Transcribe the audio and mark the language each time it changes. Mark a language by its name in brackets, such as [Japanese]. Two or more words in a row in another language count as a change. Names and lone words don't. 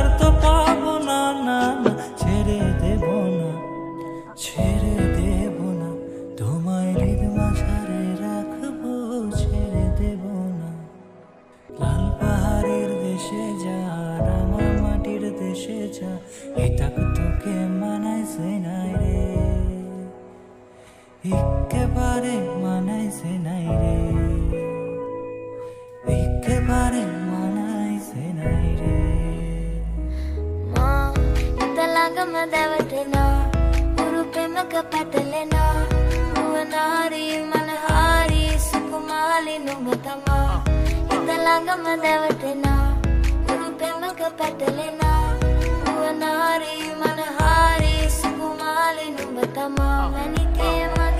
[Bangla] তো পাবো না না না ছেড়ে দেব না ছেড়ে দেব না তোমায় হৃদ মাঝারে রাখবো ছেড়ে দেব না লাল পাহাড়ের দেশে যা রাঙা মাটির দেশে যা এটা তোকে মানাইছে নাই রে একেবারে মানাইছে নাই রে একেবারে মানাইছে নাই রে [Sinhala] මා හිත ළඟම දැවටෙනා උරු පෙමක පැටලෙනා නුවනාරී මනහාරී සුකුමාලි නුඹ තමා හිත ළඟම දැවටෙනා උරු පෙමක පැටලෙනා නුවනාරී මනහාරී සුකුමාලි නුඹ තමා මැනිකේ